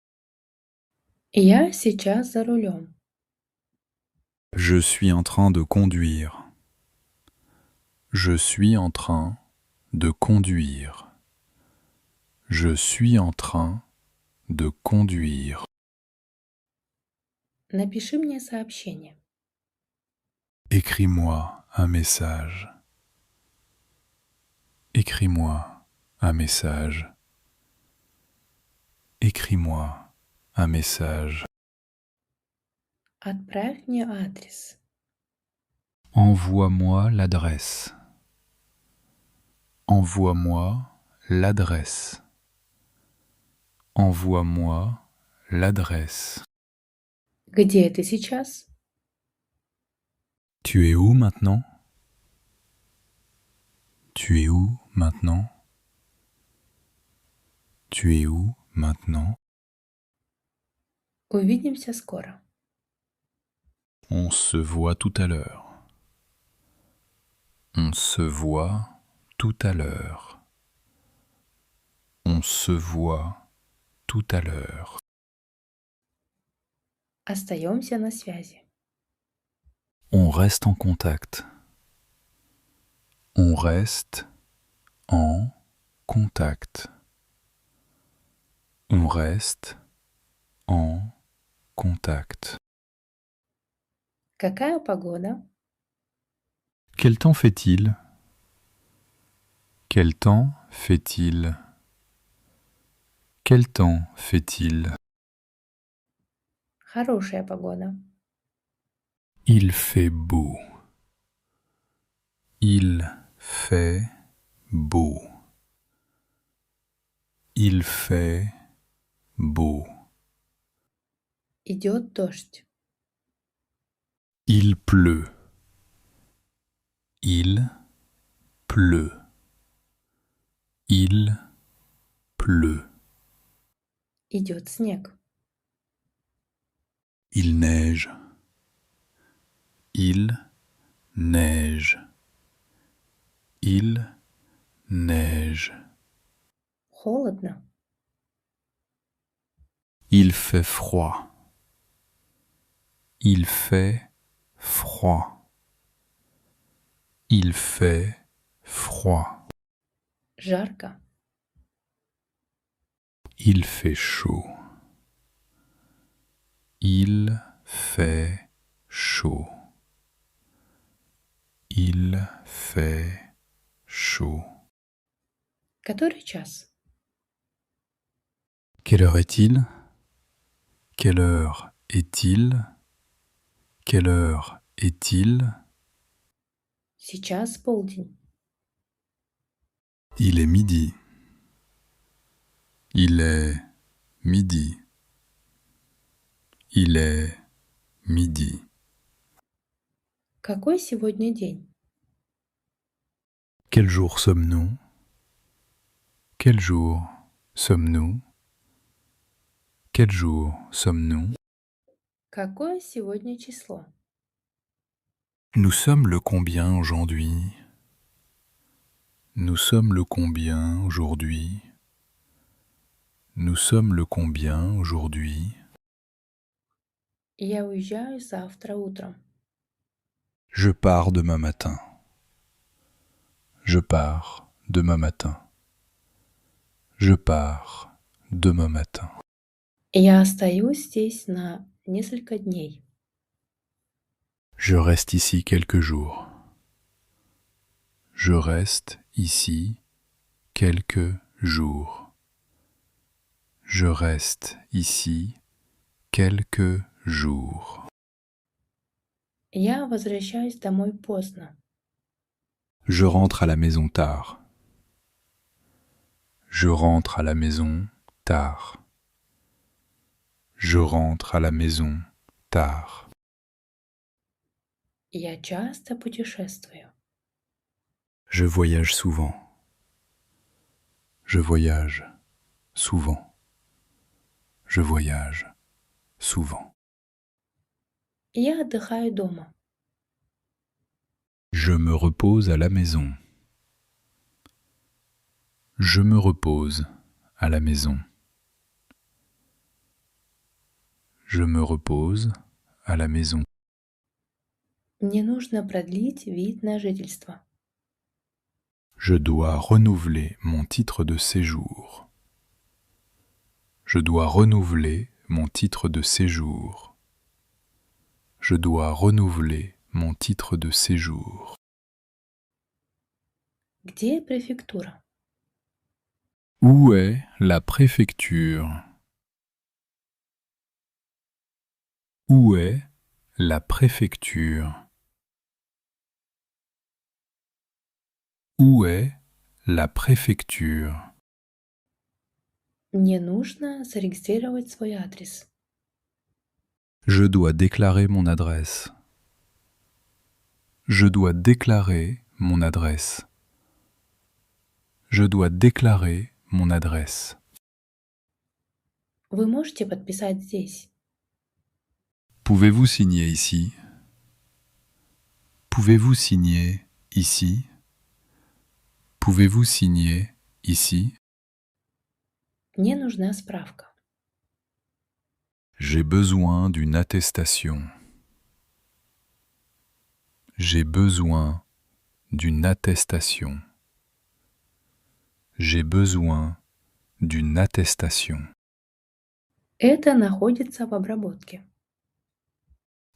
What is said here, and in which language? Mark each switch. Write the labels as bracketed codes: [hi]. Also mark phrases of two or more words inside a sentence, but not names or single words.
[ru] Я сейчас за рулем. [fr] Je suis en train de conduire. Je suis en train de conduire. Je suis en train de conduire. [ru] Напиши мне сообщение. [fr] Écris-moi un message. Écris-moi un message. Écris-moi un message. [ru] Отправь мне адрес. [fr] Envoie-moi l'adresse. Envoie-moi l'adresse. Envoie-moi l'adresse. [ru] Где ты сейчас? [fr] Tu es où maintenant? Tu es où maintenant? Tu es où maintenant? [ru] Увидимся скоро. [fr] On se voit tout à l'heure. On se voit tout à l'heure. On se voit tout à l'heure. [ru] Остаемся на связи. [fr] On reste en contact. On reste en contact. On reste en contact. [ru] Какая погода? [fr] Quel temps fait-il? Quel temps fait-il? Quel temps fait-il? [ru] Хорошая погода. [fr] Il fait beau. Il fait beau. Il fait beau. [ru] Идет дождь. [fr] Il pleut. Il pleut. Il pleut. [ru] Идет снег. [fr] Il neige. Il neige. Il neige. [ru] Холодно. [fr] Il fait froid. Il fait froid. Il fait froid. [ru] Жарко. [fr] Il fait chaud. Il fait chaud. Il fait chaud. [ru] Который час? [fr] Quelle heure est-il? Quelle heure est-il? Quelle heure est-il? [ru] Сейчас полдень. [fr] Il est midi. Il est midi. Il est midi. [ru] Какой сегодня день? [fr] Quel jour sommes-nous? Quel jour sommes-nous? Quel jour sommes-nous? [ru] Какое сегодня число? [fr] Nous sommes le combien aujourd'hui? Nous sommes le combien aujourd'hui? Nous sommes le combien aujourd'hui? [ru] Я уезжаю завтра утром. [fr] Je pars demain matin. Je pars demain matin. Je pars demain matin. [ru] Я остаюсь здесь на несколько дней. [fr] Je reste ici quelques jours. Je reste ici quelques jours. Je reste ici quelques jours. [ru] Я возвращаюсь домой поздно. [fr] Je rentre à la maison tard. Je rentre à la maison tard. Je rentre à la maison tard. [ru] Я часто путешествую. [fr] Je voyage souvent. Je voyage souvent. Je voyage souvent. [ru] Я отдыхаю дома. [fr] Je me repose à la maison. Je me repose à la maison. Je me repose à la maison. [ru] Мне нужно продлить вид на жительство. [fr] Je dois renouveler mon titre de séjour. Je dois renouveler mon titre de séjour. Je dois renouveler mon titre de séjour. [ru] Где префектура? [fr] Où est la préfecture? Où est la préfecture? Où est la préfecture? [ru] Мне нужно зарегистрировать свой адрес. [fr] Je dois déclarer mon adresse. Je dois déclarer mon adresse. Je dois déclarer mon adresse. [ru] Вы можете подписать здесь? [fr] Pouvez-vous signer ici? Pouvez-vous signer ici? Pouvez-vous signer ici? [ru] Мне нужна справка. [fr] J'ai besoin d'une attestation. J'ai besoin d'une attestation. J'ai besoin d'une attestation. [ru] Это находится в обработке.